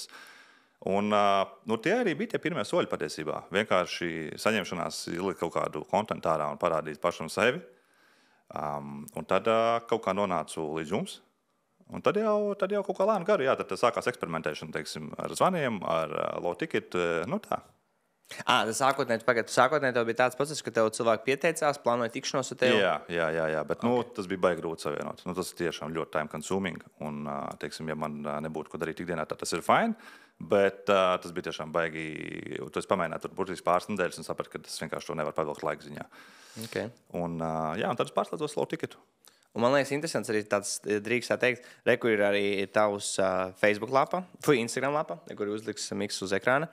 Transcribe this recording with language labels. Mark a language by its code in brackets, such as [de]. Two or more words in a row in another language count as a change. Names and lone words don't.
[lv] Un tie arī bija tie pirmie soļi patiesībā. Vienkārši saņemšanās ielikt kaut kādu kontentu ārā un parādīt pašam sevi. Un tad kaut kā nonācu līdz jums. Un tad jau kaut kā lēni gari, tad sākās eksperimentēšana, teiksim, ar zvaniem, ar [en] low ticket, [lv] nu tā. Tas sākotnēji tev bija tāds process, ka tev cilvēki pieteicās, plānoja tikšanos ar tevi? Jā, bet tas bija baigi grūti savienot. Tas ir tiešām ļoti [en] time consuming. [lv] Un, teiksim, ja man nebūtu ko darīt ikdienā, tad tas ir fine. Bet tas bija tiešām baigi. Tu esi pamēģināt tur burtiski pāris nedēļas un saprati, ka tas vienkārši to nevar pavilkt laika ziņā. Okay. Un tad es pārslēdzos low ticketu. Un man liekas, interesants arī tāds drīkst teikt, kur ir arī tavs Facebook lapa, Instagram lapa, kur uzliks miks uz ekrāna.